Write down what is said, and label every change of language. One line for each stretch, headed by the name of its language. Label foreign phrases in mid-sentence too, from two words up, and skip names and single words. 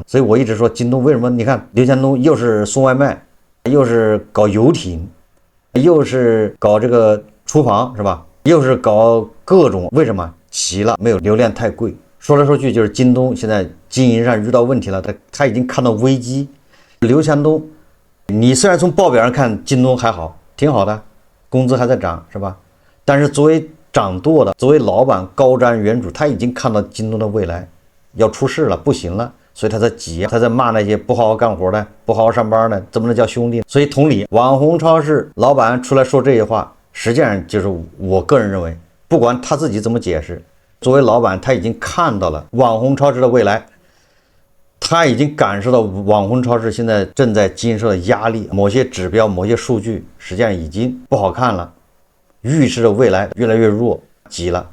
Chinese: 所以我一直說京東為什麼？你看劉強東又是送外賣，又是搞遊艇，又是搞這個廚房是吧？又是搞各種，為什麼？急了，沒有流量太貴。說來說去就是京東現在經營上遇到問題了，他已經看到危機。劉強東，你雖然從報表上看京東還好，挺好的，工資還在漲是吧？但是作為掌舵的，作為老闆高瞻遠矚，他已經看到京東的未來要出事了，不行了，所以他在急，他在罵那些不好好幹活的、不好好上班的，怎麼能叫兄弟？所以同理，網紅超市老闆出來說這些話，實際上就是我個人認為，不管他自己怎麼解釋，作為老闆他已經看到了網紅超市的未來，他已經感受到網紅超市現在正在經受的壓力，某些指標、某些數據實際上已經不好看了，預示着未來越來越弱，急了。